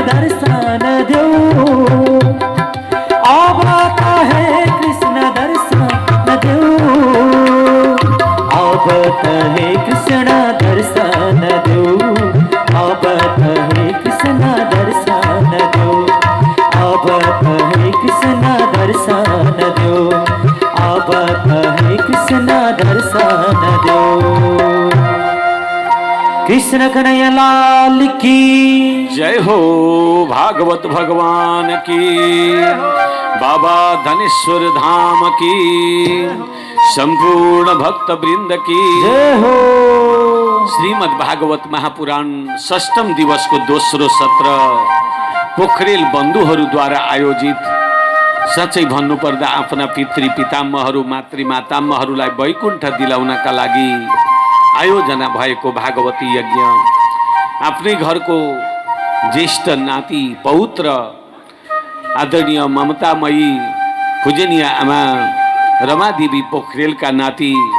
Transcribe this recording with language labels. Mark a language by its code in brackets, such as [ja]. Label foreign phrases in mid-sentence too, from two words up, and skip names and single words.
[ne] दर्शन देऊ, अब त हे कृष्ण दर्शन देऊ, अब त हे कृष्ण दर्शन देऊ, अब त हे कृष्ण दर्शन देऊ, अब त हे कृष्ण दर्शन देऊ, अब त हे कृष्ण दर्शन देऊ। [hi] कृष्ण कन्हैया लाल की जय हो। भागवत भगवान की, बाबा धनेश्वर धाम की, संपूर्ण भक्त वृंद की जय हो। [ne] श्रीमद् भागवत महापुराण षष्ठम दिवस को दोस्रो सत्र पोखरेल बन्धुहरूद्वारा आयोजित। साँच्चै भन्नुपर्दा आफ्ना पितृ पितामहहरू मातृ मातामहहरूलाई वैकुण्ठ दिलाउनका लागि आयोजना भएको भागवती यज्ञ आफ्नै घरको ज्येष्ठ नाति पौत्र आदरणीय ममतामयी पूजनीय आमा रमादेवी पोखरेलका नाति